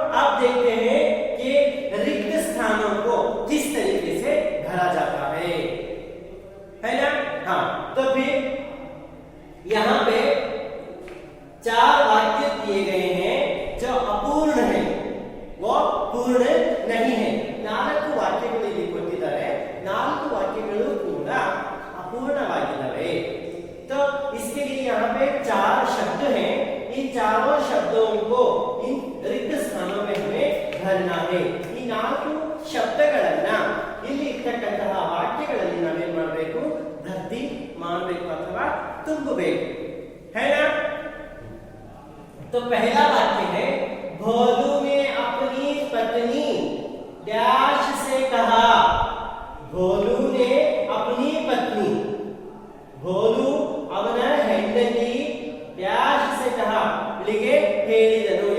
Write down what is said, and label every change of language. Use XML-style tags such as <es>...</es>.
<hi>अब देखते हैं कि रिक्त स्थानों को किस तरीके से भरा जाता है ना। हाँ, तो फिर यहाँ पे 4 वाक्य दिए गए हैं जो अपूर्ण है, वो पूर्ण नहीं है।</hi> <kn>4 ವಾಕ್ಯಗಳು ಇಲ್ಲಿ ಕೊಟ್ಟಿದ್ದಾರೆ, 4 ವಾಕ್ಯಗಳು ಕೂಡ ಅಪೂರ್ಣವಾಗಿದ್ದಾವೆ।</kn> <hi>तो इसके लिए यहाँ पे 4 शब्द हैं। इन चारों शब्दों को इन रिक्त स्थानों में हमें भरना है।</hi> <kn>ಈ 4 ಶಬ್ದಗಳನ್ನ ಇಲ್ಲಿ ಇರ್ತಕ್ಕಂತಹ ವಾಕ್ಯಗಳಲ್ಲಿ ನಾವೇನ್ ಮಾಡಬೇಕು, ಭರ್ತಿ ಮಾಡಬೇಕು ಅಥವಾ ತುಂಬಬೇಕು</kn> <hi>है ना। तो पहला वाक्य है भोलू ने अपनी पत्नी डैश से कहा। भोलू ने अपनी पत्नी, भोलू</hi> <kn>ಅವನ ಹೆಂಡತಿ</kn> <hi>डैश से कहा</hi> <kn>ಇಲ್ಲಿಗೆ ಹೇಳಿದನು।</kn>